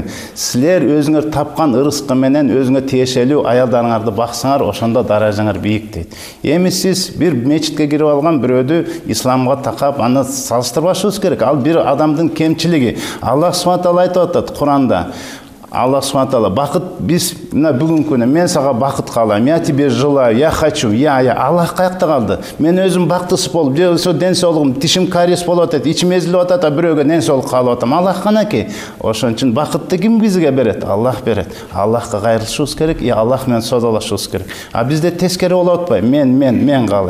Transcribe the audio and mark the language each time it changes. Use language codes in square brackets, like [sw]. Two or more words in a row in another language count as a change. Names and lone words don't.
[ky] Силер өзүңөр тапкан ырыскы менен өзүңө тиешелүү аялдарыңарды баксаңар, ошондо даражаңар бийик дейт. Эми сиз бир мечитке кирип алган бирөөдү исламга такап, аны салыштырбашыбыз керек. Ал бир адамдын кемчилиги. [ar] الله سبحانه تعالى [ky] айтып атат Куранда. [ar] الله سبحانه تعالى [ky] бакыт биз мына бүгүнкү күнү мен сага бакыт каалайм, [ru] я тебе желаю, я хочу, я [ky] Аллах каякта калды? Мен өзүм бактысыз болуп, же ден соолугум, тишим кариес болуп атат, ичим эзилип атат, бирөөгө ден соолук каалап атам. Аллах канаки. Ошон үчүн бакытты ким бизге берет? Аллах берет. Аллахка кайрылышыбыз керек, Аллах менен содалашыбыз керек. А бизде тескери болуп атпайбы? Мен каалайм.